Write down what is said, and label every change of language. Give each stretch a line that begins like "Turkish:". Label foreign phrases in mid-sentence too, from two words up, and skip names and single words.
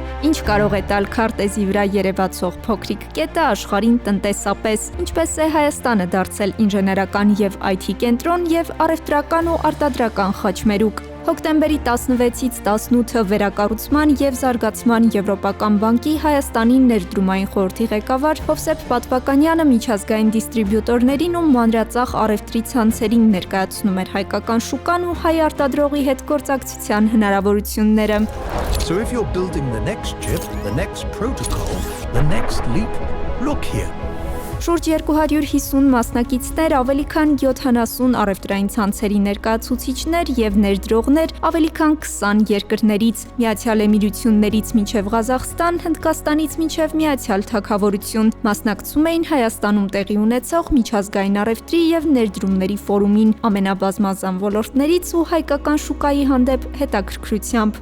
Armenian: Ինչ կարող է տալ քարտեզի վրա երևացող փոքրիկ կետը աշխարհին տնտեսապես, ինչպես է Հայաստանը դարձել ինժեներական եւ IT կենտրոն եւ առևտրական ու արտադրական խաչմերուկ։ Հոկտեմբերի 16-ից 18-ը վերակառուցման եւ զարգացման Եվրոպական բանկի Հայաստանի ներդրումային խորհրդի ղեկավար Հովսեփ Պատվականյանը միջազգային դիստրիբյուտորներին ու մանրածախ առևտրի ցանցերին ներկայացնում էր հայկական շուկան ու հայ արտադրողի հետ գործակցության հնարավորությունները։
English: So if you're building the next chip, the next protocol, the next leap, look here.
Armenian: Շուրջ 250 մասնակիցներ, ավելի քան 70 առևտրային ցանցերի ներկայացուցիչներ եւ ներդրողներ ավելի քան 20 երկրներից, Միացյալ Էմիրություններից մինչեւ Ղազախստան, Հնդկաստանից մինչեւ Միացյալ Թագավորություն մասնակցում էին Հայաստանում տեղի ունեցող միջազգային առևտրի եւ ներդրումների ֆորումին, ամենաբազմազան ոլորտներից ու հայկական շուկայի հանդեպ հետաքրքրությամբ։